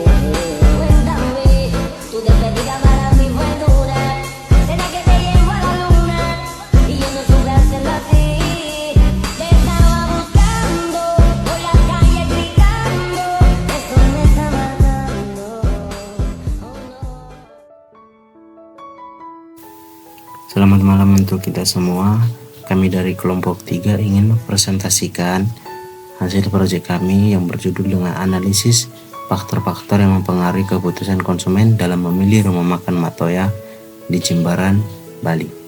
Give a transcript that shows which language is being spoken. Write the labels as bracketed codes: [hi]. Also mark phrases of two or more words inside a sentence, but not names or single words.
[es] Cuéntame, tu despedida para mí fue dura, será que te llevo a la luna y yo no supe hacerlo así. Te estaba buscando por la calle gritando, esto me está matando. Oh no. [id] Selamat malam untuk kita semua. Kami dari kelompok 3 ingin mempresentasikan hasil proyek kami yang berjudul dengan analisis faktor-faktor yang mempengaruhi keputusan konsumen dalam memilih rumah makan Matoya di Jimbaran, Bali.